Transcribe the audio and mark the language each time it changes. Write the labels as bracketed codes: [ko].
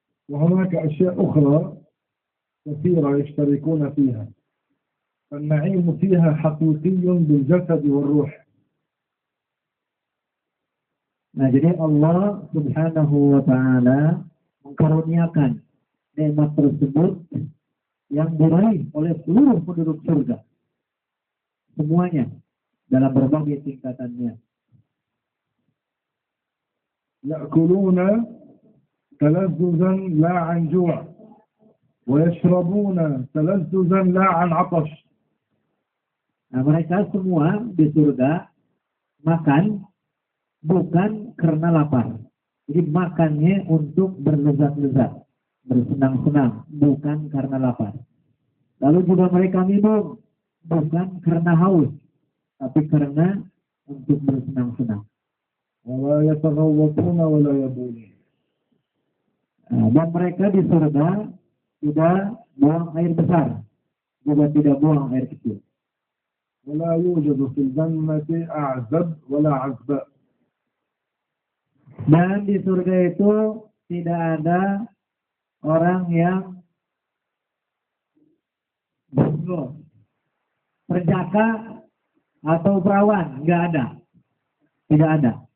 [ar] وهناك أشياء أخرى كثيرة يشتركون فيها، فالنعيم فيها حقيقي بالجسد والروح. [id] Nah, jadi Allah Subhanahu wa Ta'ala mengkaruniakan nikmat tersebut yang diraih oleh seluruh penduduk surga. Semuanya dalam berbagai tingkatannya. [ar] يأكلون تلذذا لا عن جوع ويشربون تلذذا لا عن عطش. [id] Nah, mereka semua di surga makan bukan karena lapar. Jadi makannya untuk berlezat-lezat, bersenang-senang, bukan karena lapar. Lalu juga mereka minum bukan karena haus, tapi karena untuk bersenang-senang. [ar] ولا يتغوطون ولا يبولون. [id] Dan mereka di surga tidak buang air besar, juga tidak buang air kecil. [ar] ولا يوجد في الجنة أعزب ولا عزباء. [id] Dan di surga itu tidak ada orang yang bego, perjaka atau perawan, nggak ada, tidak ada.